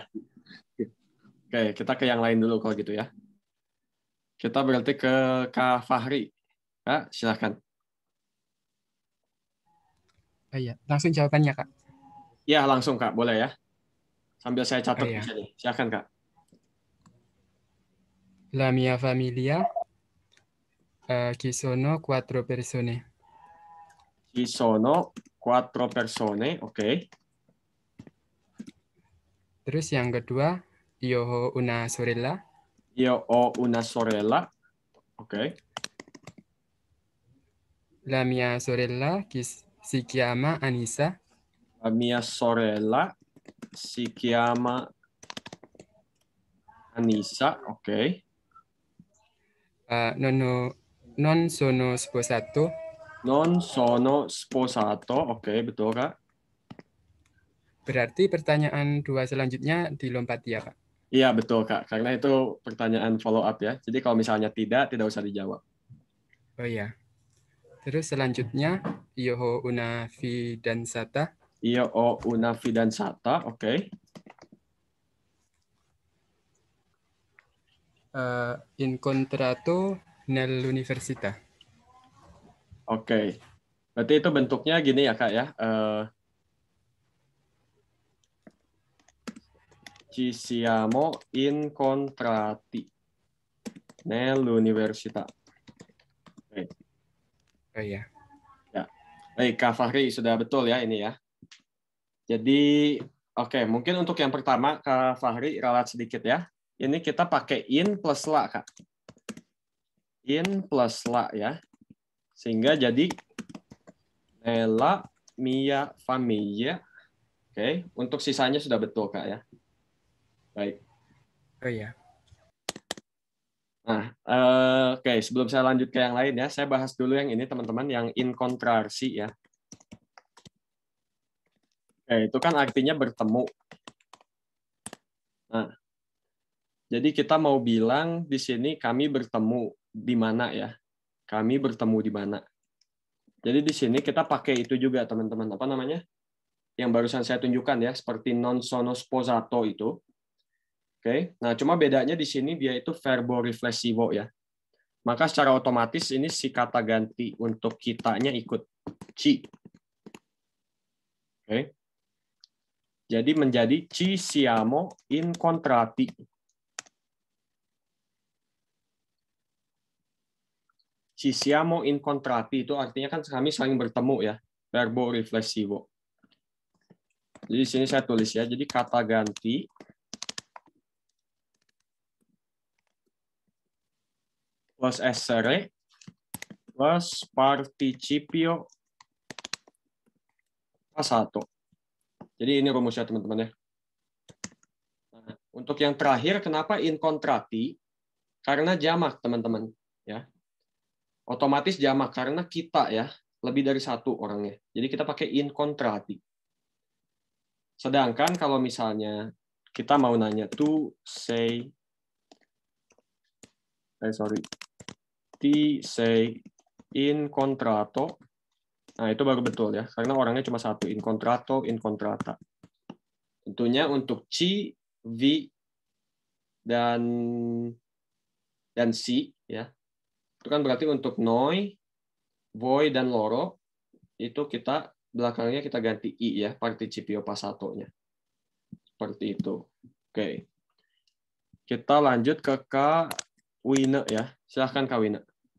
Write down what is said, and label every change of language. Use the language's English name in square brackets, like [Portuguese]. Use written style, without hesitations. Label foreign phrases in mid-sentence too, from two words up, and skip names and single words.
[Indonesian] Oke, kita ke yang lain dulu kalau gitu ya. Kita berarti ke Kak Fahri. Kak, silahkan. Iya, langsung jawabannya, Kak. Iya, langsung Kak, boleh ya. Sambil saya catat di Iya. sini. Silahkan Kak. [Italian] La mia familia ci sono 4 persone. Ci sono 4 persone, [Indonesian] oke. Terus yang kedua, [Italian] io ho una sorella. Io ho una sorella, oke. La mia sorella si chiama Anissa. La mia sorella si chiama Anissa, oke. Non sono sposato. Non sono sposato, [Indonesian] oke, betul Kak. Berarti pertanyaan 2 selanjutnya dilompati ya, Kak? Iya, betul Kak. Karena itu pertanyaan follow up ya. Jadi kalau misalnya tidak usah dijawab. Oh iya. Terus selanjutnya, [Italian] io ho una fidanzata. Io ho una fidanzata, oke. Incontrato nell'università. [Indonesian] Oke. Berarti itu bentuknya gini ya Kak ya. [Italian] Ci siamo incontrati nell'università. [Indonesian] Oke. Oh iya. Ya. Baik, Kak Fahri sudah betul ya ini ya. Jadi, oke, mungkin untuk yang pertama Kak Fahri ralat sedikit ya. Ini kita pakai in plus la Kak. In plus la ya. Sehingga jadi [Italian] nella mia famiglia. [Indonesian] Oke, untuk sisanya sudah betul Kak ya. Baik. Oh iya. Nah, oke, sebelum saya lanjut ke yang lain ya, saya bahas dulu yang ini teman-teman, yang inkontrasi ya. Oke, itu kan artinya bertemu. Nah, jadi kita mau bilang di sini kami bertemu di mana ya? Kami bertemu di mana? Jadi di sini kita pakai itu juga teman-teman, apa namanya? Yang barusan saya tunjukkan ya, seperti [Italian] non sono sposato [Indonesian] itu. Oke, nah cuma bedanya di sini dia itu [Italian] verbo riflessivo [Indonesian] ya. Maka secara otomatis ini si kata ganti untuk kitanya ikut ci. Oke. Jadi menjadi [Italian] ci siamo incontrati. Ci siamo incontrati [Indonesian] itu artinya kan kami saling bertemu ya. [Italian] Verbo riflessivo. [Indonesian] Jadi di sini saya tulis ya. Jadi kata ganti plus essere plus [Italian] participio passato. [Indonesian] Jadi ini rumusnya teman-teman ya. Nah, untuk yang terakhir kenapa incontrati? Karena jamak teman-teman ya. Otomatis jamak karena kita ya, lebih dari satu orangnya. Jadi kita pakai incontrati. Sedangkan kalau misalnya kita mau nanya [English] to say [Indonesian] incontrato. Nah, itu baru betul ya, karena orangnya cuma satu, [Italian] incontrato, incontrata. [Indonesian] Tentunya untuk ci, vi, dan si ya. Itu kan berarti untuk noi, voi, dan loro itu kita belakangnya kita ganti i ya, [Italian] participio passato-nya. [Indonesian] Seperti itu. Oke. Kita lanjut ke Kak Wine ya. Silahkan Kak Wine.